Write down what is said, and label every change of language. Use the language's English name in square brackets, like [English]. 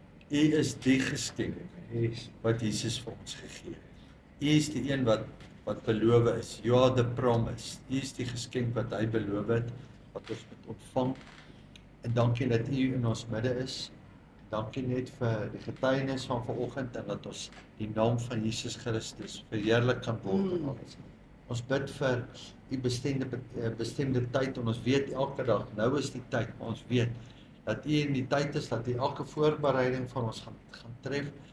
[Afrikaans] U is die geskenk wat Jesus vir ons gegee het. U is die een wat beloof is. [English] You are the promise. [Afrikaans] U is die geskenk wat hy beloof het wat ons moet ontvang. En dankie dat U in ons midde is. Dankie net vir die getuienis van vanoggend en dat ons die naam van Jesus Christus verheerlik kan word in alles. Ons bid vir U bestemde tyd en ons weet elke dag, nou is die tyd, maar ons weet dat U in die tyd is, dat U elke voorbereiding van ons gaan tref.